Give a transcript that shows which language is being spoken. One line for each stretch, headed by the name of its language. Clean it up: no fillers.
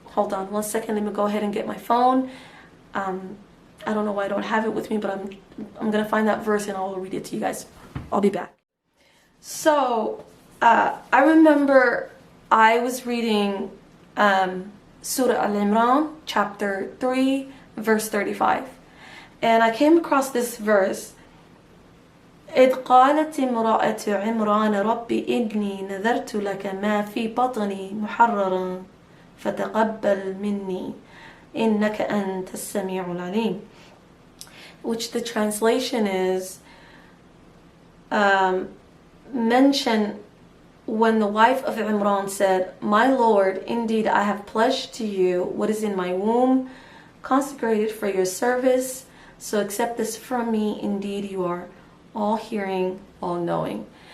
English: Hold on one second, let me go ahead and get my phone. I don't know why I don't have it with me, but I'm gonna find that verse and I'll read it to you guys. I'll be back. So I remember I was reading Surah Al-Imran, chapter 3, verse 35. And I came across this verse.
Arabic: إذ قالت امرأة عمران رب إني نذرت لك ما في بطني محررا فتقبل مني إنك أنت السميع العليم.
English: Which the translation is, mention when the wife of Imran said, "My Lord, indeed I have pledged to you what is in my womb, consecrated for your service, so accept this from me, indeed you are all hearing, all knowing."